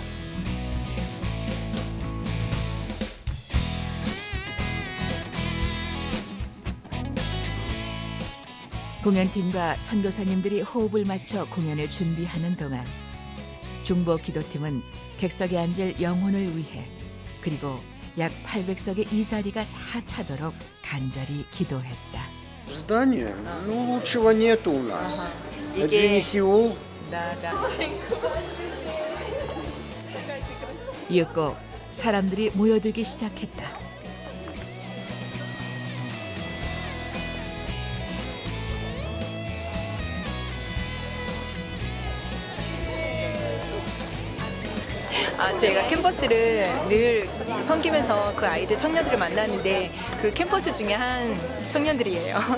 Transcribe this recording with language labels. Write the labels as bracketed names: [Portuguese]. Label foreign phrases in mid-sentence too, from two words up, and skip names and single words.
[Korean] 공연팀과 선교사님들이 호흡을 맞춰 공연을 준비하는 동안 중보 기도팀은 객석에 앉을 영혼을 위해 그리고 약 800석의 이 자리가 다 차도록 간절히 기도했다. [Russian] Здание? Ну, лучшего нету у нас. Это же не Сеул. [Korean] 이윽고 사람들이 모여들기 시작했다. 제가 캠퍼스를 늘 섬기면서 그 아이들 청년들을 만나는데 그 캠퍼스 중에 한 청년들이에요.